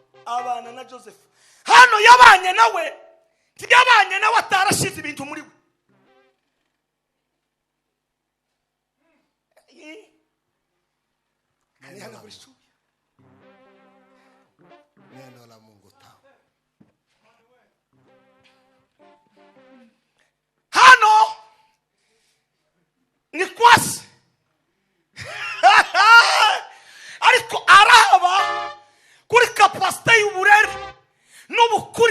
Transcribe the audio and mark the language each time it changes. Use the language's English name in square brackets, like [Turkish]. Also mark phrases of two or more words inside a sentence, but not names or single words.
[Kinyarwanda] abana na Joseph. Hano yabanye nawe, ntiyabanye nawe atarashize ibintu muri we. [Swahili] Neno la Mungu tamu. [Kinyarwanda] Hano ni kwasi. Ariko araba kuri kapasite y'uburere n'ubukuri.